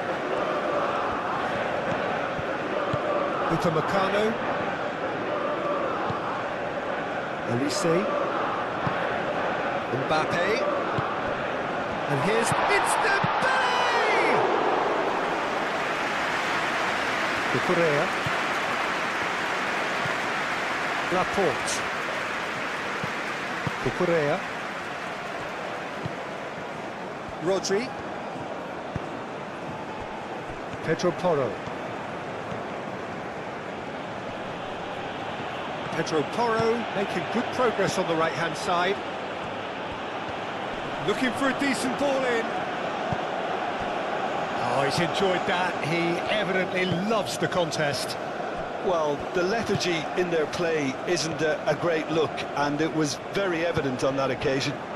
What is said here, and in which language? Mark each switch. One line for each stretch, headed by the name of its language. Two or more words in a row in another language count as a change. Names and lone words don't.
English: Upamecano. Elise. Mbappe. And here's Dembele! Cucurella. Laporte. Cucurella. Rodri. Pedro Porro. Pedro Porro making good progress on the right-hand side. Looking for a decent ball in. Oh, he's enjoyed that. He evidently loves the contest. Well, the lethargy in their play isn't a great look, and it was very evident on that occasion.